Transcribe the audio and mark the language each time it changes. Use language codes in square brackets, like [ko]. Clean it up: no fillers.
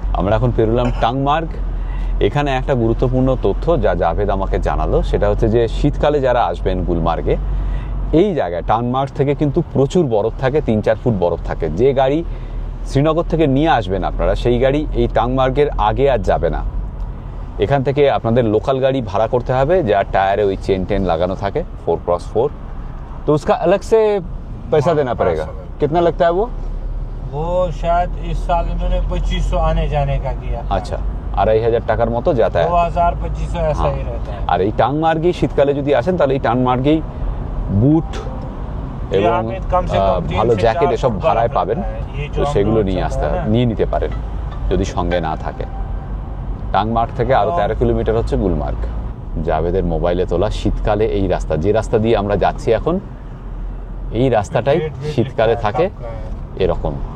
[bn] আমরা এখন পেরোলাম টাংমার্গ। এখানে একটা গুরুত্বপূর্ণ তথ্য যা জাভেদ আমাকে জানালো, সেটা হচ্ছে যে শীতকালে যারা আসবেন গুলমার্গে, এই জায়গায় টাংমার্গ থেকে কিন্তু প্রচুর বরফ থাকে, 3-4 ফুট বরফ থাকে। যে গাড়ি শ্রীনগর থেকে নিয়ে আসবেন আপনারা, সেই গাড়ি এই টাংমার্গের আগে আর যাবে না। এখান থেকে আপনাদের লোকাল গাড়ি ভাড়া করতে হবে, যার টায়ারে ওই চেন টেন লাগানো থাকে 4x4, [hi] तो उसका अलग से पैसा देना पड़ेगा। कितना लगता है वो शायद इस साल इन्होंने 2500 आने जाने का किया। [bn] আচ্ছা, 2500 টাকার মতো যাতায়াত। [hi] 2000-2500 ऐसा ही रहता है। [bn] আর এই টাংমার্গেই শীতকালে যদি আসেন, তাহলে এই টাংমার্গেই বুট এবং ভালো জ্যাকেট এসব ভাড়ায় পাবেন, তো সেগুলো নিয়ে আসতে হবে, নিয়ে নিতে পারেন যদি সঙ্গে না থাকে। টাংমার্গ থেকে আরো 13 কিলোমিটার হচ্ছে গুলমার্গ। জাভেদের মোবাইলে তোলা শীতকালে এই রাস্তা, যে রাস্তা দিয়ে আমরা যাচ্ছি এখন, এই রাস্তাটাই শীতকালে থাকে এরকম।